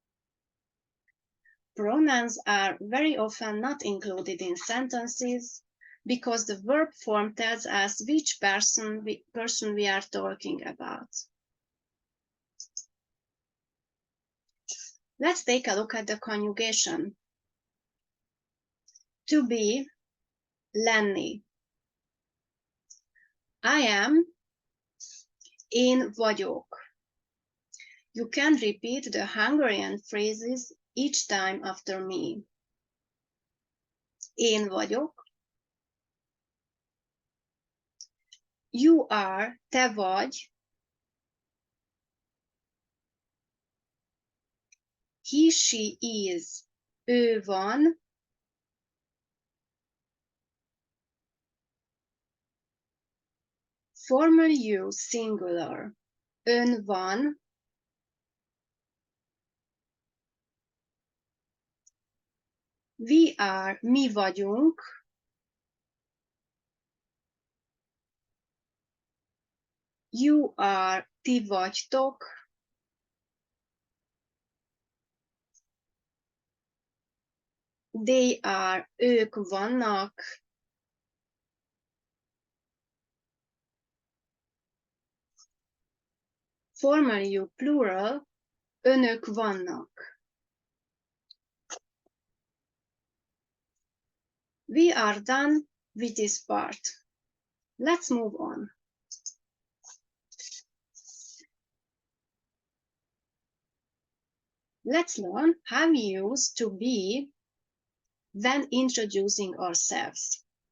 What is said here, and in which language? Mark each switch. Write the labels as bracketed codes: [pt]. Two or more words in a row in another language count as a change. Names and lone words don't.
[en] Pronouns are very often not included in sentences because the verb form tells us which person we are talking about. Let's take a look at the conjugation. To be, lenni. I am, [hu] én vagyok. [en] You can repeat the Hungarian phrases each time after me. [hu] Én vagyok. [en] You are, [hu] te vagy. [en] He, she is, [hu] ő van. [en] Formal you, singular, [hu] ön van. [en] We are, [hu] mi vagyunk. [en] You are, [hu] ti vagytok. [en] They are, [hu] ők vannak. [en] Formal you, plural, [hu] önök vannak. [en] We are done with this part. Let's move on. Let's learn how we use to be when introducing ourselves.